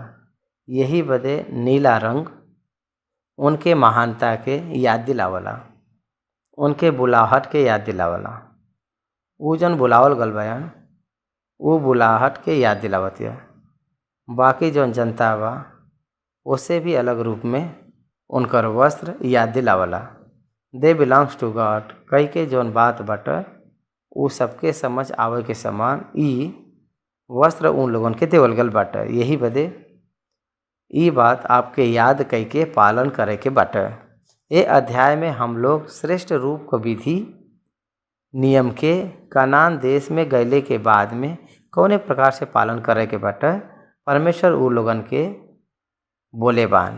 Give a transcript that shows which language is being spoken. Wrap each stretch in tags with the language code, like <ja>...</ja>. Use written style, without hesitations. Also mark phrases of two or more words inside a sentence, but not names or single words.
<bho>यही बदे नीला रंग उनके महानता के याद दिलावला, उनके बुलाहट के याद दिलावला। ऊ जन बुलावल गल बयान वो बुलाहट के याद दिलावत है। बाकी जौन जनता बा उससे भी अलग रूप में उनकर वस्त्र याद दिलावला।</bho> <en>they belongs to God</en> <bho>कह के जौन बात बाटे वो सबके समझ आवे के समान ई वस्त्र उन लोगन के देवल गल बाटे। यही बदे ई बात आपके याद कह के पालन करे के बाटे। ये अध्याय में हम लोग श्रेष्ठ रूप को विधि नियम के कनान देश में गैले के बाद में कौने प्रकार से पालन करे के बाटे परमेश्वर उ लोगन के बोले बान।</bho>